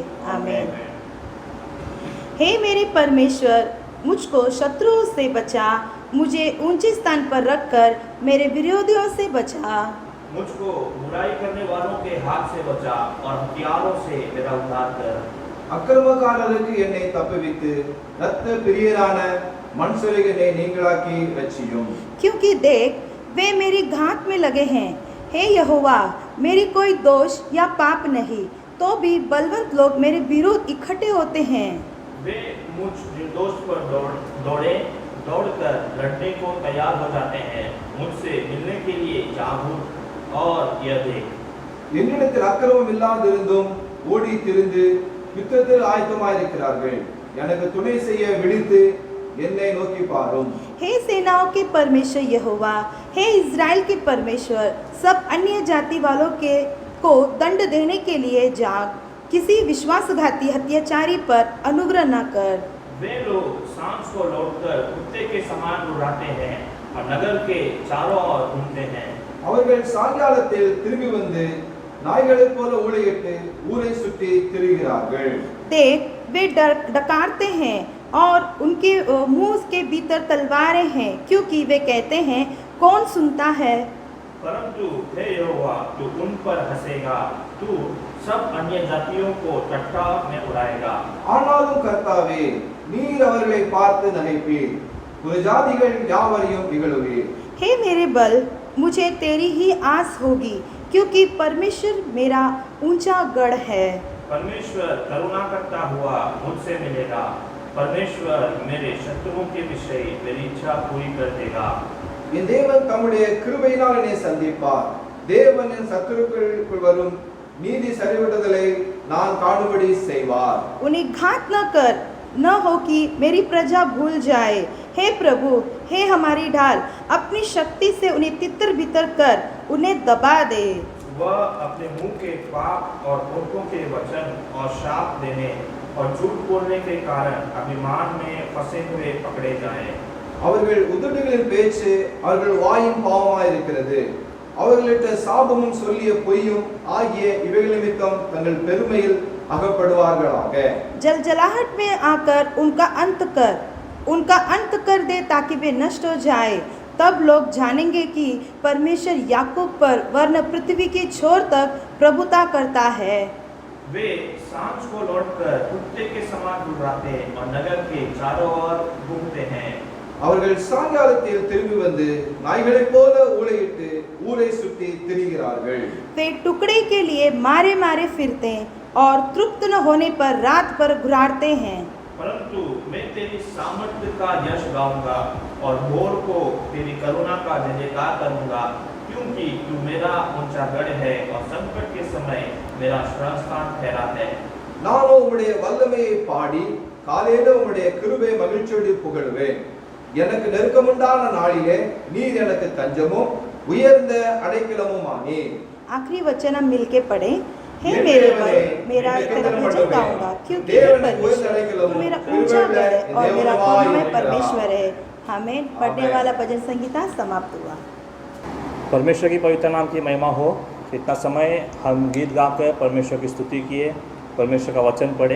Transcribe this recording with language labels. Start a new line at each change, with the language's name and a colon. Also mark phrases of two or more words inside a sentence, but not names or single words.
Hindi: आमीन। हे मेरे परमेश्वर, मुझको शत्रुओं से बचा, मुझे ऊंचे स्थान पर रखकर मेरे विरोधियों से बचा। मुझको बुराई करने वालों के हाथ से बचा और हथियारों से मेरा उद्धार कर।
Tamil: அக்கிரமக்காரருக்கு என்னை தப்புவித்து இரத்த பிரியரான மனுஷருக்கு என்னை நீங்களாக்கி ரட்சியும்।
Hindi: क्योंकि देख वे मेरी घात में लगे हैं। हे यहोवा, मेरी कोई दोष या पाप नहीं, तो भी बलवंत लोग मेरे विरुद्ध इकट्ठे होते हैं। वे मुझ निर्दोष पर दौड़कर लड़ने को तैयार हो जाते हैं। मुझसे मिलने के लिए जागरूक और यह देख।
Tamil: என்னிடத்தில் அக்கிரமம் இல்லாதிருந்தும் ஓடி திரிந்து யுத்தத்தில் ஆயத்தமாயிருக்கிறார்கள்। எனக்கு துணை செய்ய விழித்து என்னை நோக்கி பாரும்।
Hindi: हे सेनाओं के परमेश्वर यहोवा, हे इज़राइल के परमेश्वर, सब अन्य जाति वालों को दंड देने के लिए जाग, किसी विश्वासघाती हत्याचारी पर अनुग्रह न कर। वे लोग सांस को लौटकर कुत्ते के समान उड़ाते हैं और नगर के चारों ओर घूमते हैं।
Tamil: அவர்கள் சாயங்காலத்தில் திரும்பி வந்து நாய்களைப் போல ஊளையிட்டு ஊரை சுற்றி திரிகிறார்கள்।
Hindi: देख वे डकारते हैं और उनके मुंह के भीतर तलवारें हैं, क्योंकि वे कहते हैं कौन सुनता है। परंतु हे यहोवा, तू उन पर हंसेगा, तू सब अन्य जातियों को टट्टा में उड़ाएगा।
Tamil: ஆனாலும் கர்த்தாவே, நீர் அவர்களை பார்த்து நகைப்பீர், புறஜாதிகள் யாவரையும் இகழுவீர்।
Hindi: हे मेरे बल, मुझे तेरी ही आस होगी, क्योंकि परमेश्वर मेरा ऊंचा गढ़ है। परमेश्वर करुणा करता हुआ मुझसे मिलेगा। परमेश्वर मेरे शत्रुओं के विषय मेरी इच्छा पूरी कर देगा।
Tamil: என் தேவன் தம்முடைய கிருபையினால் என்னை சந்திப்பார்। தேவன் என் சத்துருக்களுக்குள் வரும் நீதி சரிவிடுதலை நான் காணும்படி செய்வார்।
Hindi: उन्हें घात न कर, न हो कि मेरी प्रजा भूल जाए। हे प्रभु, हे हमारी ढाल, अपनी शक्ति से उन्हें तितर बितर कर उन्हें दबा दे। वह अपने मुंह के पाप और होठों के वचन और शाप देने और झूठ बोलने के कारण अभिमान में फंसे हुए पकड़े जाएं।
Tamil: அவர்கள் உதடுகளின் பேச்சு அவர்கள் வாயின் பாவமாயிருக்கிறது। அவர்களிட்ட சாபமும் சொல்லிய பொய்யும் ஆகிய இவைகள் நிமித்தம் தங்கள் பெருமையில் அகப்படுவார்களாக।
Hindi: जलजलाहट में आकर उनका अंत कर दे, ताकि वे नष्ट हो जाए। तब लोग जानेंगे कि परमेश्वर याकूब पर वरन पृथ्वी के छोर तक प्रभुता करता है। वे सांझ को लौटकर कुत्ते के समान उड़ाते और नगर के चारों ओर घूमते हैं।
Tamil: அவர்கள் சாயங்காலத்தில் திரும்பி வந்து நாய்களைப் போல ஊளையிட்டு ஊரை சுற்றி திரிகிறார்கள்।
Hindi: वे टुकड़े के लिए मारे मारे फिरते और तृप्त न होने पर रात पर घुराते हैं। परंतु मैं तेरी सामर्थ्य का यश गाऊंगा और भोर को तेरी करुणा का जयकार करूंगा, क्योंकि तू मेरा ऊंचा गढ़ है और संकट के समय मेरा शरण स्थान ठहरा है।
Tamil: நானோ உம்முடைய வல்லமையை பாடி காலையில உம்முடைய கிருபை மகிழ்ச்சியோடு புகழுவேன்। எனக்கு நெருக்கமுண்டான நாளிலே நீர் எனக்கு தஞ்சமும் உயர்ந்த அடைக்கலமுமானீ।
Hindi: आखिरी वचन हम मिलके पढ़े। हे मेरे बल, मेरा तेरा भजन गाऊंगा, क्योंकि हे परमेश्वर तू मेरा ऊंचा गढ़ है और मेरा करुणामय परमेश्वर है। हमें पढ़ने वाला भजन संगीता समाप्त हुआ। परमेश्वर की पवित्र नाम की महिमा हो। इतना समय हम गीत गाकर परमेश्वर की स्तुति किए, परमेश्वर का वचन पढ़े।